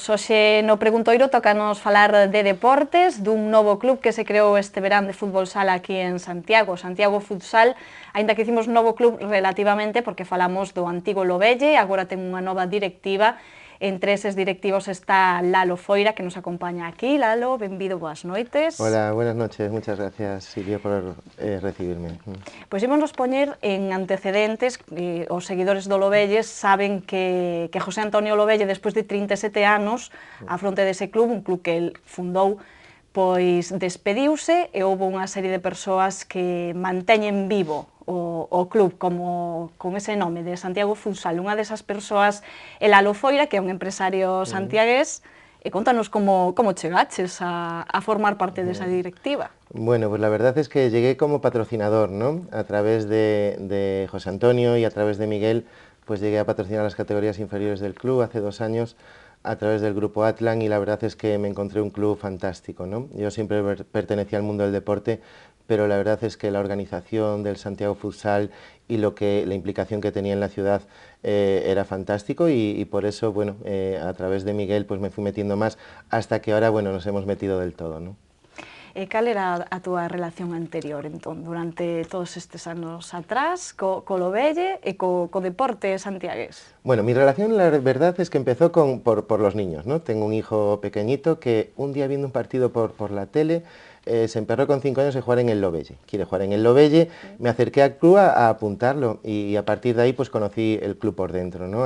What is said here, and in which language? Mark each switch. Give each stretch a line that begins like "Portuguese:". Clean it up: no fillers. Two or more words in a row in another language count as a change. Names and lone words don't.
Galician: Hoxe no Preguntoiro tocanos falar de deportes, dun novo club que se creou este verán de fútbol sala aquí en Santiago, Santiago Futsal, aínda que hicimos novo club relativamente porque falamos do antigo Lobelle, agora ten unha nova directiva. Entre eses directivos está Lalo Foira, que nos acompaña aquí. Lalo, benvido, boas noites.
Spanish: Hola, buenas noches, muchas gracias, Silvia, por recibirme.
Galician: Pois ímonos poñer en antecedentes, os seguidores do Lobelle saben que José Antonio Lobelle, despois de 37 anos, á fronte dese club, un club que el fundou, pois despediuse e houve unha serie de persoas que manteñen vivo o club con ese nome de Santiago Futsal. Unha desas persoas é Lalo Foira, que é un empresario santiagués, e contanos como chegaches a formar parte desa directiva.
Spanish: Bueno, pues la verdad es que llegué como patrocinador, ¿no? A través de José Antonio y a través de Miguel, pues llegué a patrocinar las categorías inferiores del club hace 2 años a través del grupo Atlan, y la verdad es que me encontré un club fantástico, ¿no? Yo siempre pertenecía al mundo del deporte, pero la verdad es que la organización del Santiago Futsal y la implicación que tenía en la ciudad era fantástico, y por eso, bueno, a través de Miguel pues me fui metiendo más hasta que ahora, bueno, nos hemos metido del todo, ¿no?
Galician: Cal era a túa relación anterior, entón, durante todos estes anos atrás, co Lobelle e co deporte santiagués?
Spanish: Bueno, mi relación, la verdad es que empezó por los niños, ¿no? Tengo un hijo pequeñito que un día viendo un partido por la tele se emperró con 5 años en jugar en el Lobelle. Quiere jugar en el Lobelle, me acerqué al club a apuntarlo, y a partir de ahí pues conocí el club por dentro, ¿no?